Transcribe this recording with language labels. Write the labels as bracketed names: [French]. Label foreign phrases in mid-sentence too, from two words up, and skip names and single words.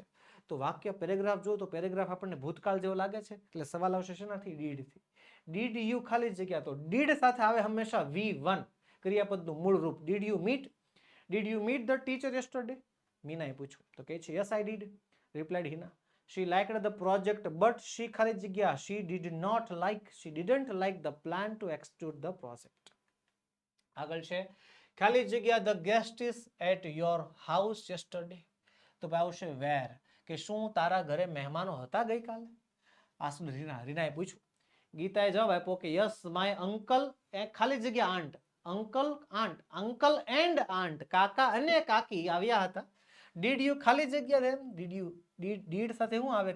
[Gujarati] તો વાક્ય પેરેગ્રાફ જો તો પેરેગ્રાફ આપણને ભૂતકાળ જેવો લાગે છે એટલે સવાલ આવશે શેનાથી? ડીડ થી. [English] did you [Gujarati] ખાલી જગ્યા, તો ડીડ સાથે આવે હંમેશા V1 ક્રિયાપદનું મૂળ રૂપ. [English] did you meet, did you meet the teacher yesterday? [Gujarati] મીનાએ પૂછ્યું તો કહે છે [English] yes I did, replied Hina. she liked the project but she [Gujarati] ખાલી જગ્યા [English] she did not like, she didn't like the plan to execute the project. [Gujarati] આગળ છે ખાલી જગ્યા [English] the guest is at your house yesterday. [Gujarati] તો ભાઈ આવશે where, કે શું તારા ઘરે મહેમાનો હતા ગઈકાલે? આ શું રીનાએ પૂછ્યું. ગીતાએ જવાબ આપ્યો કે [English] yes my uncle, [Gujarati] ખાલી જગ્યા [English] aunt, uncle aunt, uncle and aunt, [Gujarati] કાકા અને કાકી આવ્યા હતા. [English] did you [Gujarati] ખાલી જગ્યા [English] them, did you did [Gujarati] સાથે શું આવે?